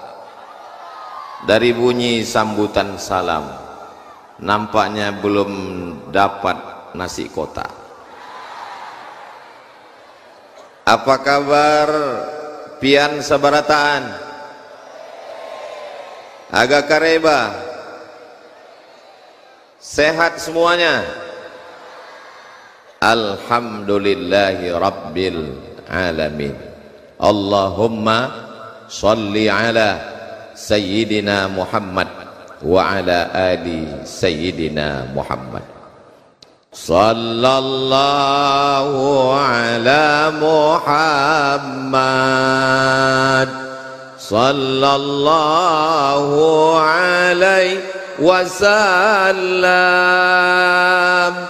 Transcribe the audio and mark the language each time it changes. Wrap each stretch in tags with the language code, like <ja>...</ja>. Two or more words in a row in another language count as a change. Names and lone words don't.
<bjn>Dari bunyi sambutan salam, nampaknya belum dapat nasi kotak. Apa kabar pian sabarataan? Agak kareba? Sehat semuanya?</bjn> <ar>الحمد لله رب العالمين. اللهم صل على سيدنا محمد وعلى آل سيدنا محمد. صلى الله على محمد صلى الله عليه وسلم.</ar>